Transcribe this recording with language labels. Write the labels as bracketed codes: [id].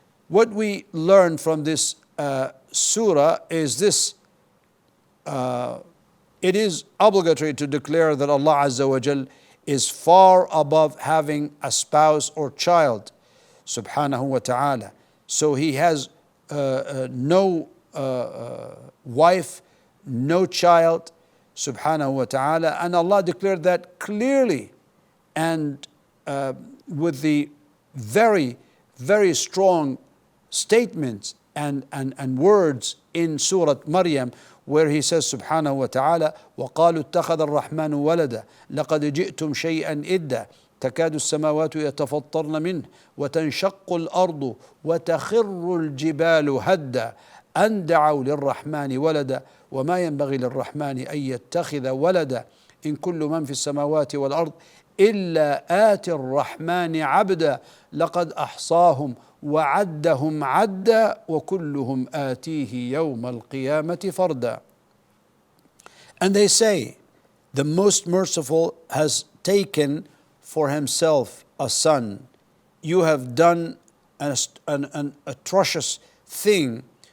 [en] What we learn from this surah is this: it is obligatory to declare that Allah Azza wa Jal is far above having a spouse or child, subhanahu wa ta'ala. So He has no wife, no child, subhanahu wa ta'ala. And Allah declared that clearly, and with the very, very strong statements and words in Surah Maryam, where He says, subhanahu wa ta'ala, [ar] وَقَالُوا اتَّخَذَ الرَّحْمَنُ وَلَدًا لَقَدْ جِئْتُمْ شَيْئًا إِدًّا تكاد السماوات يتفطرن منه وتنشق الأرض وتخر الجبال هدا أن دعوا للرحمن ولدا وما ينبغي للرحمن أن يتخذ ولدا إن كل من في السماوات والأرض إلا آتي الرحمن عبدا لقد أحصاهم وعدهم عدا وكلهم آتيه يوم القيامة فردا. [en] And they say, the Most Merciful has taken for Himself a son. You have done an atrocious thing.